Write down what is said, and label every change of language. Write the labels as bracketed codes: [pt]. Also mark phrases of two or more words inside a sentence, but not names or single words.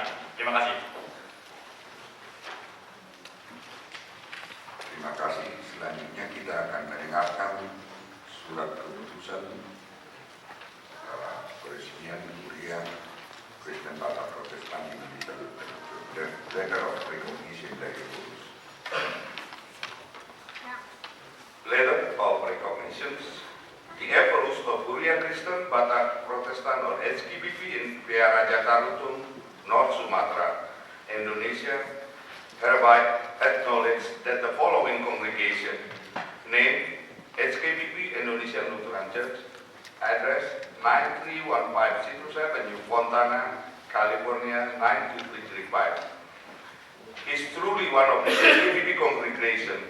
[id] Terima kasih. Terima kasih. Selanjutnya kita akan mendengarkan surat keputusan peresmian Kuliah Kristen Batak Protestan Indonesia, [en] Letter of Recognition dari Purus. Letter of Recognition. The efforts of Kuliah Kristen Batak Protestan or HKBP in Piaraja Tarutung, North Sumatra, Indonesia, hereby acknowledge that the following congregation, named HKBP Indonesian Lutheran Church, address 931507 New Fontana, California 92335, is truly one of the HKBP congregation.